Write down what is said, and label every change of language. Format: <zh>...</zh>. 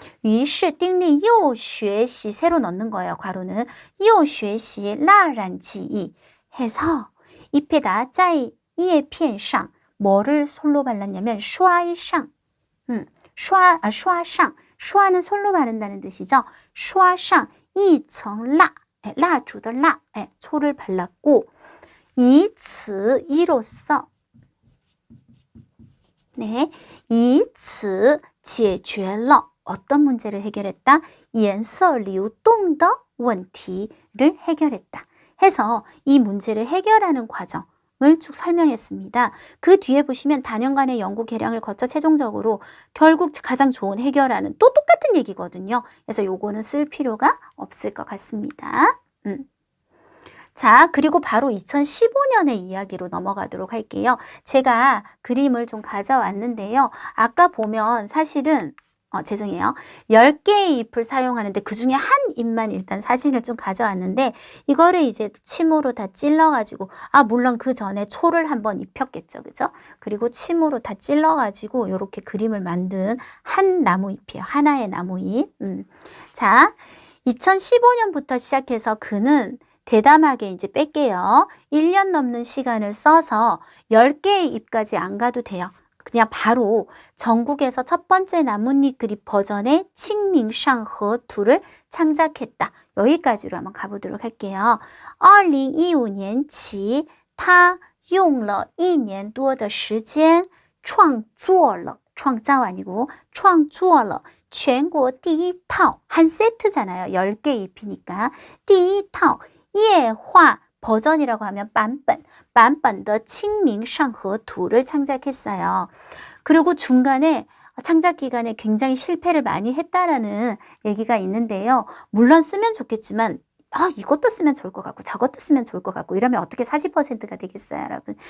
<zh>于是丁力又学习</zh> <ko>새로 넣는 거예요, 괄호는.</ko> <zh>又学习蜡染技艺</zh> <ko>해서 잎에다</ko> <zh>在叶片上</zh> <ko>뭐를 솔로 발랐냐면</ko> <zh>刷上 刷上</zh> <ko>刷는 솔로 바른다는 뜻이죠.</ko> <zh>刷上一层蜡 蜡烛的蜡</zh> <ko>초를 발랐고</ko> <zh>以此</zh> <ko>이로써 네,</ko> <zh>以此解决了</zh> <ko>어떤 문제를 해결했다?</ko> <zh>颜色流动的问题를</zh> <ko>해결했다. 해서 이 문제를 해결하는 과정을 쭉 설명했습니다. 그 뒤에 보시면 단연간의 연구 개량을 거쳐 최종적으로 결국 가장 좋은 해결하는 또 똑같은 얘기거든요. 그래서 요거는 쓸 필요가 없을 것 같습니다. 자, 그리고 바로 2015년의 이야기로 넘어가도록 할게요. 제가 그림을 좀 가져왔는데요. 아까 보면 사실은 죄송해요. 10개의 잎을 사용하는데 그 중에 한 잎만 일단 사진을 좀 가져왔는데 이거를 이제 침으로 다 찔러가지고 물론 그 전에 초를 한번 입혔겠죠. 그죠? 그리고 침으로 다 찔러가지고 이렇게 그림을 만든 한 나무잎이에요. 하나의 나무잎. 자, 2015년부터 시작해서 그는 대담하게 이제 뺄게요. 1년 넘는 시간을 써서 10개의 잎까지 안 가도 돼요. 그냥 바로 전국에서 첫 번째 나뭇잎 그립 버전의 칭밍상허 2를 창작했다. 여기까지로 한번 가보도록 할게요.</ko> <zh>2015年起他用了1年多的时间创作了 创造</zh> <ko>아니고</ko> <zh>创作了 全国第一套</zh> <ko>한 세트잖아요. 10개 잎이니까</ko> <zh>第一套液化</zh> <ko>버전이라고 하면</ko> <zh>版本的</zh> <ko>칭밍상허2를 창작했어요. 그리고 중간에 창작 기간에 굉장히 실패를 많이 했다라는 얘기가 있는데요. 물론 쓰면 좋겠지만 이것도 쓰면 좋을 것 같고 저것도 쓰면 좋을 것 같고 이러면 어떻게 40%가 되겠어요, 여러분.</ko>